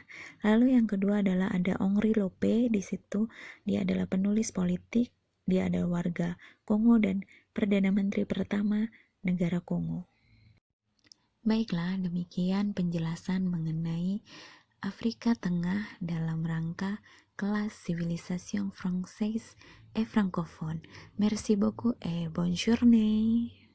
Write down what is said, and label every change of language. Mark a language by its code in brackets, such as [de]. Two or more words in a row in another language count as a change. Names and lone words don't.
[id] Lalu yang kedua adalah ada Henri Lope. Di situ dia adalah penulis politik, dia adalah warga Kongo dan Perdana Menteri pertama negara Kongo. Baiklah, demikian penjelasan mengenai Afrika Tengah dalam rangka kelas Civilisation Française et Francophone. [fr] Merci beaucoup et bonne journée.